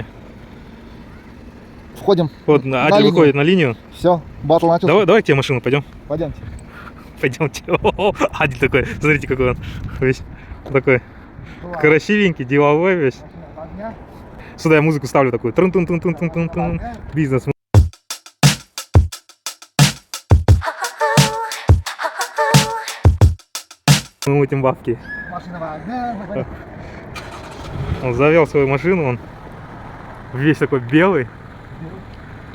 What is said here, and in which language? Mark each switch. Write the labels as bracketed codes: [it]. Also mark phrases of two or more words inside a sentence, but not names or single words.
[ru] Входим. Вот, Адиль выходит на линию. Все, батл начался. Давай к тебе машину пойдем. Пойдемте. Пойдемте. Адиль такой, смотрите, какой он весь такой красивенький, деловой весь. Сюда я музыку ставлю такую. Трун-тун-тун-тун-тун-тун. Бизнес. Мы мутим бабки. Он завел свою машину, он весь такой белый.